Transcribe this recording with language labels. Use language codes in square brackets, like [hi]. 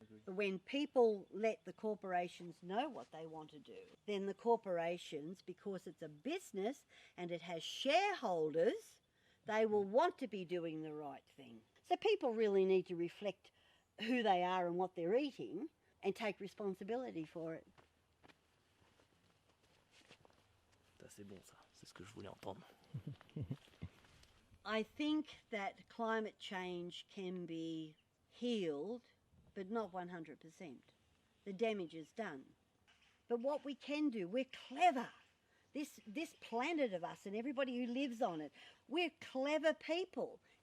[en] But when people let the corporations know what they want to do, then the corporations, because it's a business and it has shareholders, they will want to be doing the right thing. So people really need to reflect who they are and what they're eating and take responsibility for it. [fr] C'est bon ça, c'est ce que je voulais entendre. [en] I think that climate change can be healed, but not 100%. The damage is done. But what we can do, we're clever. This planet of us and everybody who lives on it, we're clever people.